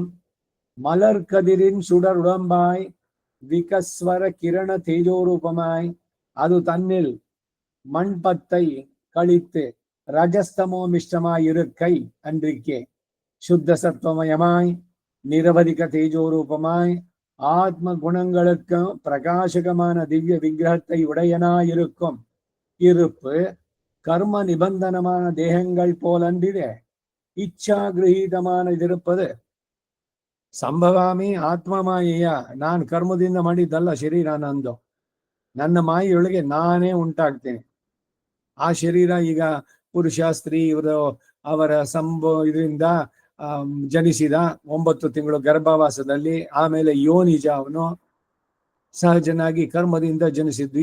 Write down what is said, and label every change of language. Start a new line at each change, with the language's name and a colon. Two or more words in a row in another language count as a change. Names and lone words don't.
Tamil: மலர் கதிரின் சுடர் உடம்பாய் விகஸ்வர கிரண தேஜோரூபமாய் அது தன்னில் மண்பத்தை கழித்து ரஜஸ்தமோ மிஷ்டமாய் இருக்கை அன்றிக்கே சுத்த சத்வமயமாய் நிரவதிக தேஜோரூபமாய் ஆத்ம குணங்களுக்கு பிரகாசகமான திவ்ய விக்கிரகத்தை உடையனாயிருக்கும் இருப்பு கர்ம நிபந்தனமான தேகங்கள் போலன்றிலே இச்சா கிரகீதமானதிருப்பது.
Sanskrit: ಸಂಭವಾಮಿ ಆತ್ಮಮಾಯೆಯ,
Kannada: ನಾನು ಕರ್ಮದಿಂದ ಮಾಡಿದ್ದಲ್ಲ ಶರೀರ ನಂದು. ನನ್ನ ಮಾಯೆಯೊಳಗೆ ನಾನೇ ಉಂಟಾಗ್ತೇನೆ. ಆ ಶರೀರ ಈಗ ಪುರುಷ ಸ್ತ್ರೀ ಅವರ ಇದರಿಂದ ಜನಿಸಿದ 9 ತಿಂಗಳು ಗರ್ಭವಾಸದಲ್ಲಿ, ಆಮೇಲೆ ಯೋನಿಜ ಅವನು ಸಹಜನಾಗಿ ಕರ್ಮದಿಂದ ಜನಿಸಿದ್ದು.